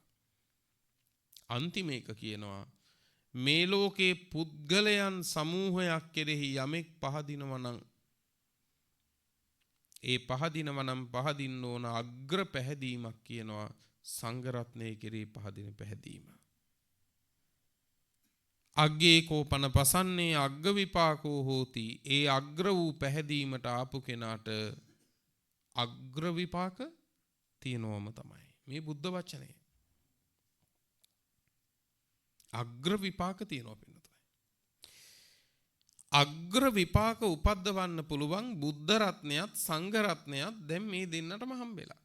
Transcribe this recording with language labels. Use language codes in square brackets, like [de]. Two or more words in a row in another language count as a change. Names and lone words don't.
[si] අන්තිම එක කියනවා මේ ලෝකේ පුද්ගලයන් සමූහයක් කෙරෙහි යමෙක් පහදිනවා නම් ඒ පහදිනවා නම් පහදින්න ඕන අග්‍ර පැහැදීමක් කියනවා සංඝ රත්නයේ කෙරෙහි පහදින පැහැදීම. [pi] අග්ගේ කෝපන පසන්නේ අග්ග විපාකෝ හෝති. [si] ඒ අග්‍ර වූ පැහැදීමට ආපු කෙනාට අග්‍ර විපාක තියෙනවම තමයි. මේ බුද්ධ වචනේ. අග්‍ර විපාක තියෙනවා පින්නතුනේ. අග්‍ර විපාක උපද්දවන්න පුළුවන් බුද්ධ රත්නයත් සංඝ රත්නයත් දැන් මේ දෙන්නටම හම්බෙලා.